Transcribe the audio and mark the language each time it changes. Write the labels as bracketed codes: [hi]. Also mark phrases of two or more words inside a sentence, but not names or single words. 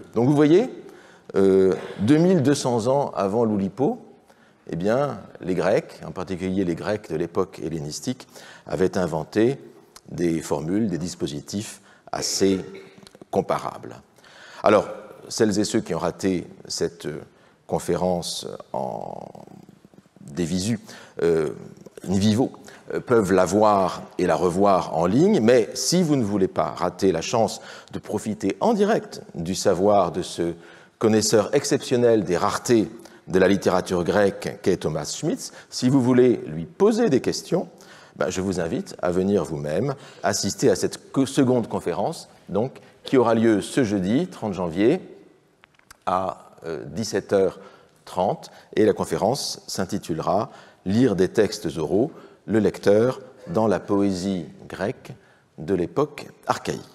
[fr] Donc vous voyez, 2200 ans avant l'Oulipo, eh bien, les Grecs, en particulier les Grecs de l'époque hellénistique, avaient inventé des formules, des dispositifs assez comparables. Alors, celles et ceux qui ont raté cette conférence en dévisu, [la] in vivo, [fr] peuvent la voir et la revoir en ligne, mais si vous ne voulez pas rater la chance de profiter en direct du savoir de ce connaisseur exceptionnel des raretés de la littérature grecque qu'est Thomas Schmitz, si vous voulez lui poser des questions, je vous invite à venir vous-même assister à cette seconde conférence, donc, qui aura lieu ce jeudi 30 janvier à 17h30, et la conférence s'intitulera « Lire des textes oraux, le lecteur dans la poésie grecque de l'époque archaïque ».